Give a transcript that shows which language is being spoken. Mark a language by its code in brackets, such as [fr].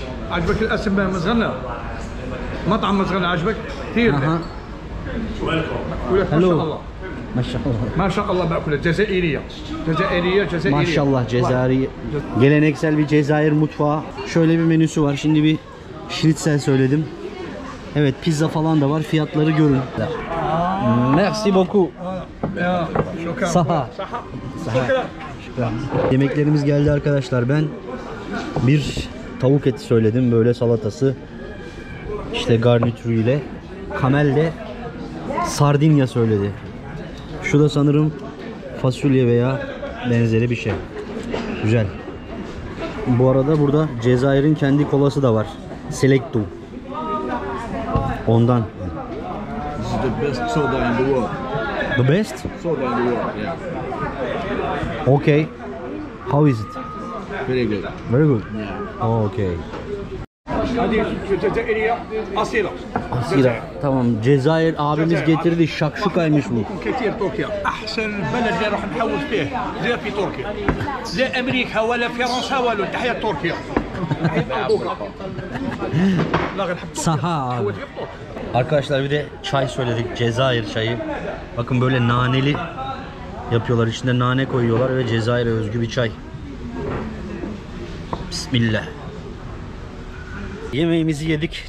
[ar] عجبك الاسم مزغنة؟ مطعم مزغنة عجبك؟ كثير. Aha. ولك ما شاء الله. [tr] Maşallah. [ar] ما شاء الله باكلها جزائرية. جزائرية جزائرية. [tr] Maşallah, Cezayir. Geleneksel bir Cezayir mutfağı. Şöyle bir menüsü var. Şimdi bir schnitzel söyledim. Evet, pizza falan da var. Fiyatları görün. [fr] Merci beaucoup. [ar] شكرا. Saha. شكرا. [tr] Yemeklerimiz geldi arkadaşlar. Ben bir tavuk eti söyledim. Böyle salatası. İşte garnitürüyle. Kamel de sardinya söyledi. Şu da sanırım fasulye veya benzeri bir şey. Güzel. Bu arada burada Cezayir'in kendi kolası da var. Selecto. Ondan. [en] This is the best soda in the world. The best? Soda in the world, yeah. Okay. How is it? Very good. Very good. Yeah. Okay. [ar] هذه جزائرية أصيلة. [tr] Asira. Tamam. Cezayir abimiz getirdi. Şakşukaymış bu. [ar] كثير تركيا أحسن بلد اللي راح نحوس فيه زي في تركيا لا أمريكا ولا فرنسا ولا تحية تركيا. لا غير نحب [tr] Saha abi. [ar] حوس في تركيا. [tr] Arkadaşlar bir de çay söyledik. Cezayir çayı. Bakın böyle naneli yapıyorlar. İçinde nane koyuyorlar ve Cezayir'e özgü bir çay. Bismillah. Yemeğimizi yedik.